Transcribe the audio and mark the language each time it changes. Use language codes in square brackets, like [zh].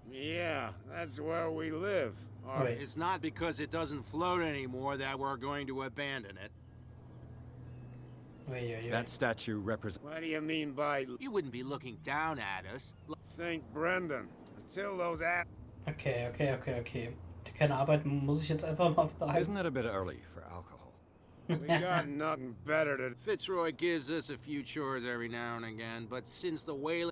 [en] Yeah, that's where we live. Wait. It's not because it doesn't float anymore that we're going to abandon it. Oi, oi, oi. That statue represents... What do you mean by You wouldn't be looking down at us. St. Brendan? Until those Okay. [de] Die keine Arbeit, muss ich jetzt einfach mal fragen. [en] Isn't it a bit early for alcohol? We got nothing better to... Fitzroy gives us a few chores every now and again, but since the whale...